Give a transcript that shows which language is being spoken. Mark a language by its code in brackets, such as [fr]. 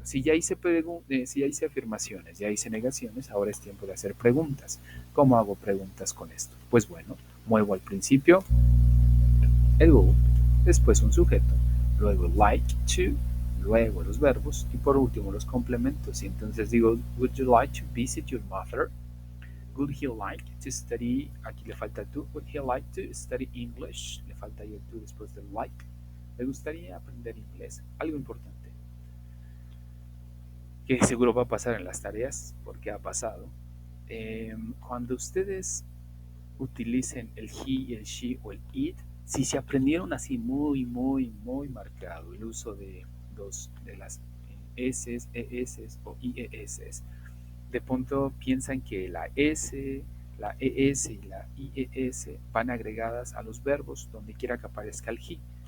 [es] Si ya hice afirmaciones, ya hice negaciones, ahora es tiempo de hacer preguntas. ¿Cómo hago preguntas con esto? Pues bueno, muevo al principio el would, después un sujeto, luego like to, luego los verbos y por último los complementos. Y entonces digo, [en] would you like to visit your mother? Would he like to study? [es] Aquí le falta [en] to. Would he like to study English? [es] Le falta el to después del like. ¿Le gustaría aprender inglés? Algo importante que seguro va a pasar en las tareas, porque ha pasado. Cuando ustedes utilicen el he, el she o el it, si se aprendieron así muy, muy, muy marcado el uso de las s, es o ies, de pronto piensan que la s, la es y la ies van agregadas a los verbos donde quiera que aparezca el he.